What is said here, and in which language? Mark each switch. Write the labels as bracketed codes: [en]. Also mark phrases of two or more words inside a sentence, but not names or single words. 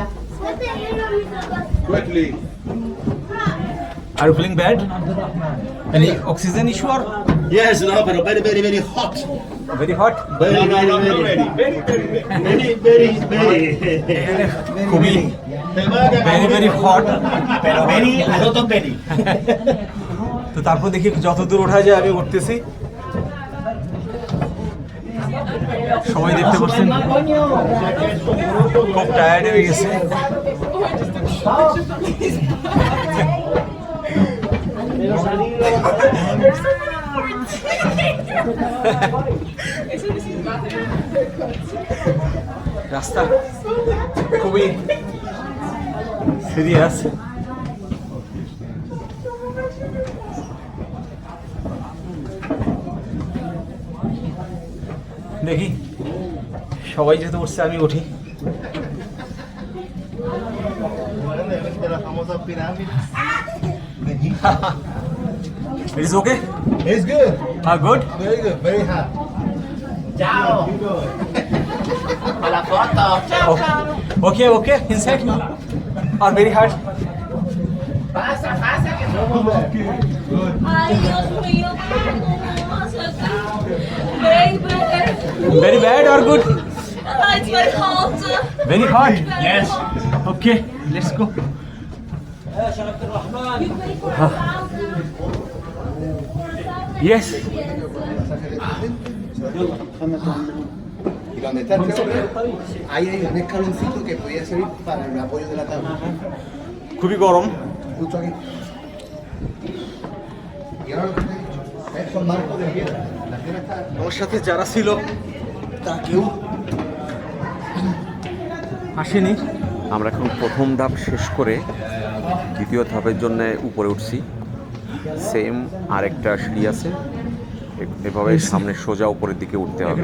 [en] Quickly. Are you feeling bad? Any oxygen issue or Yes, no, but very hot. very hot? Very. খুবই very hot. Pero very, a lot of very. [bn] তো তারপর দেখি যত দূর ওঠা যায় আমি উঠতেছি। সবাই দেখতে পাচ্ছেন খুব টায়ার্ড হয়ে গেছে। রাস্তা খুবই সিরিয়াস। দেখি সবাই যেতে উঠছে আমি উঠি। [es] De la famosa pirámide. [en] It is okay? It's good. Good? Very good. Very hot. [es] Ciao. La foto. [en] Okay. Inside? Or very hard? [es] Pasa, que somos aquí. Good. Ay, Dios mío. [en] Baby. Very bad or good? It's very hot. Very hot? Yes. Okay, let's go. Yes. [es] Y donde está el hombre, ahí hay un escaloncito que podía servir para el apoyo de la tabla. [bn] খুবই গরম। [es] Justo aquí. Y ahora lo que te he dicho, son marcos de piedra. La piedra está. [bn] আমার সাথে যারা ছিল তা কেউ আসেনি। আমরা এখন প্রথম ধাপ শেষ করে দ্বিতীয় ধাপের জন্য উপরে উঠছি। সেম আরেকটা সিঁড়ি আছে, এভাবে সামনে সোজা উপরের দিকে উঠতে হবে।